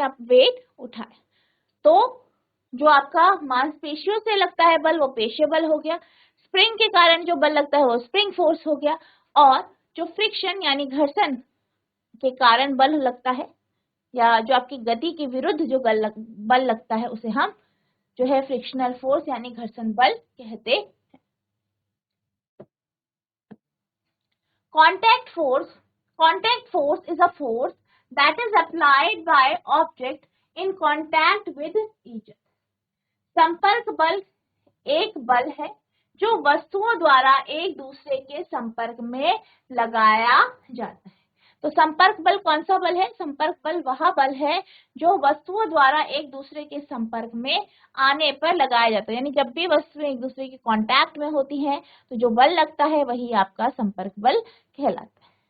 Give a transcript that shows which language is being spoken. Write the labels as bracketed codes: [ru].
[hi] अब वेट उठाया। तो जो आपका मांसपेशियों से लगता है बल वो पेशीय बल हो गया, स्प्रिंग के कारण जो बल लगता है वो स्प्रिंग फोर्स हो गया, और जो फ्रिक्शन यानी घर्षण के कारण बल लगता है या जो आपकी गति के विरुद्ध जो बल लगता है उसे हम जो है फ्रिक्शनल फोर्स यानी घर्षण बल कहते हैं। [en] Contact force is a force that is applied by object in contact with each other. [hi] संपर्क बल एक बल है जो वस्तुओं द्वारा एक दूसरे के संपर्क में लगाया जाता है। तो संपर्क बल कौन सा बल है? संपर्क बल वह बल है जो वस्तुओं द्वारा एक दूसरे के संपर्क में आने पर लगाया जाता है, यानी जब भी वस्तुएं एक दूसरे के कांटेक्ट में होती हैं तो जो बल लगता है वही आपका संपर्क बल कहलाता है।